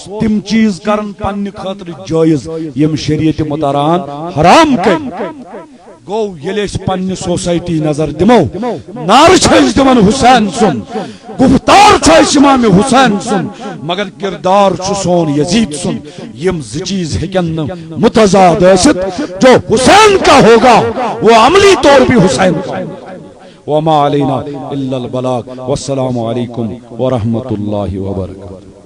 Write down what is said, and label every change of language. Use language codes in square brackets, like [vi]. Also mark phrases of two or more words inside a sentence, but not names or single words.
[ks] تِم چیٖز کران پننہِ خٲطرٕ جٲیز یِم شریعتِ مُطہران حرام کٔرۍ گو ییٚلہِ أسۍ پننہِ سوسایٹی نظر دِمو نعرٕ چھِ أسۍ دِوان حسین سُنٛد گفتار چھُ اَسہِ امام حسین سُنٛد مگر کردار چھُ سون یزید سُنٛد یم زٕ چیٖز ہیٚکن نہٕ متضاد ٲسِتھ [ur] جو حسین کا ہوگا وہ عملی طور بھی حسین کا [ar] وما علینا الا البلاغ والسلام علیکم ورحمۃ اللہ وبرکاتہ